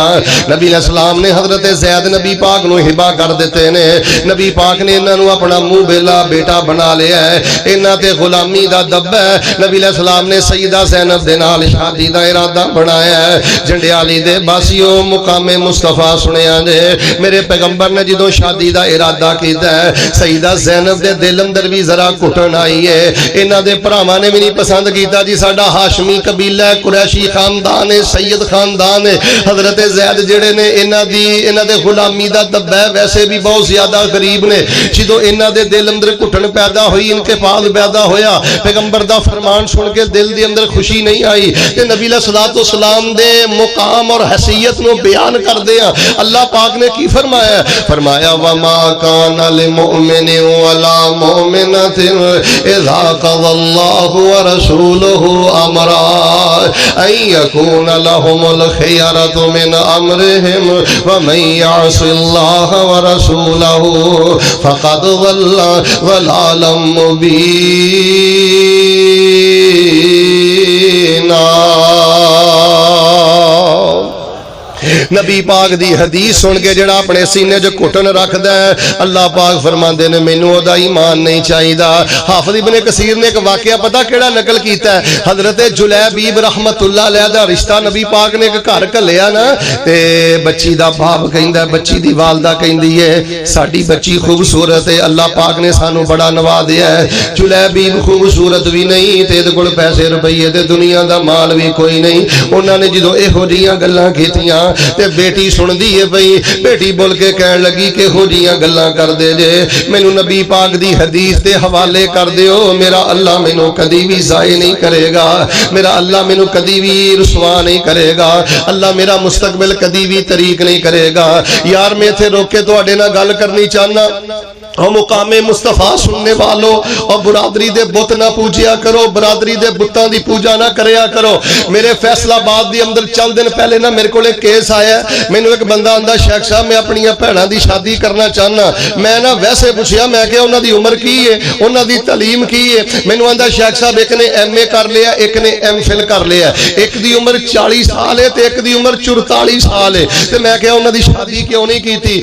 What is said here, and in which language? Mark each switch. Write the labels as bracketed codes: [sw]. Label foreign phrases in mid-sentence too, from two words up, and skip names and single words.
[pa] نبی علیہ السلام نے حضرت زید نبی پاک نو ہبا کر دیتے نے. نبی پاک نے انہاں نو اپنا منہ بیلا بیٹا بنا لیا ہے, انہاں تے غلامی دا دبا ہے. نبی علیہ السلام نے سیدہ زینب دے نال شادی دا ارادہ بنایا ہے. جھنڈیالی دے باسیو مقام مصطفیٰ سنیا جے, میرے پیغمبر نے جدوں شادی دا ارادہ کیتا ہے سیدہ زینب دے دل اندر بھی ذرا گھٹن آئی ہے. انہاں دے بھراواں نے بھی نہیں پسند کیتا جی ساڈا ہاشمی قبیلہ ہے, قریشی خاندان ہے, سید خاندان ہے. حضرت زید جڑے نے انہاں دے غلامی دا دبا ہے, ویسے بھی بہت زیادہ غریب نے. جدوں انہاں دے دل اندر گھٹن پیدا ہوئی, انقباض پیدا ہویا, پیغمبر دا فرمان سن کے دل دے اندر خوشی نہیں آئی. تے نبی علیہ الصلوۃ والسلام دے مقام اور حیثیت نو بیان کر دیا. اللہ پاک نے کی فرمایا, فرمایا [ar] وما کان للمؤمن ولا مؤمنۃ اذا قضى الله ورسوله امرا ان يكون لهم الخيرة من امرهم ومن يعص الله ورسوله فقد ضل ضلالا مبينا. [pa] نبی پاک دی حدیث سن کے جڑا اپنے سینے جو گھٹن رکھدا ہے اللہ پاک فرماندے نے مینوں او دا ایمان نہیں چاہیدا۔ حافظ ابن کثیر نے ایک واقعہ پتہ کیڑا نقل کیتا ہے، حضرت جلیبیب رحمت اللہ علیہ دا رشتہ نبی پاک نے ایک گھر گھلیا نا تے بچی دا باپ کہندا ہے، بچی دی والدہ کہندی ہے ساڈی بچی خوبصورت ہے، اللہ پاک نے سانو بڑا نوازیا ہے، جلیبیب خوبصورت بھی نہیں تے دے کول پیسے روپیے تے دنیا دا مال بھی کوئی نہیں۔ انہاں نے جدوں ایہو جیاں گلاں کیتیاں تے بیٹی سندی ہے پئی، بیٹی بول کے کہن لگی کہ ہو جیاں گلاں کر دے جے مینوں نبی پاک دی حدیث دے حوالے کر دیو، میرا اللہ مینوں کدی بھی ضائع نہیں کرے گا، میرا اللہ مینوں کدی بھی رسوا نہیں کرے گا، اللہ میرا مستقبل کدی بھی طریق نہیں کرے گا۔ یار میں تھے روک کے تواڈے نال گل کرنی چاہنا، اور مقام مصطفیٰ سننے والو اور برادری دے بت نہ پوجیا کرو، برادری دے بتاں دی پوجا نہ کریا کرو۔ میرے فیصلہ آباد دی اندر چند دن پہلے نا [ur] میرے کو ایک کیس آیا ہے، [pa] مینوں ایک بندہ آندا شیخ صاحب میں اپنی بھیناں دی شادی کرنا چاہنا، میں نا ویسے پوچھیا میں کہ انہاں دی عمر کی ہے، انہاں دی تعلیم کی ہے، مینوں آندا شیخ صاحب ایک نے ایم اے کر لیا، ایک نے ایم فل کر لیا، ایک دی عمر 40 سال ہے تے ایک دی عمر 44 سال ہے، تے میں کہ انہاں دی شادی کیوں نہیں کیتی؟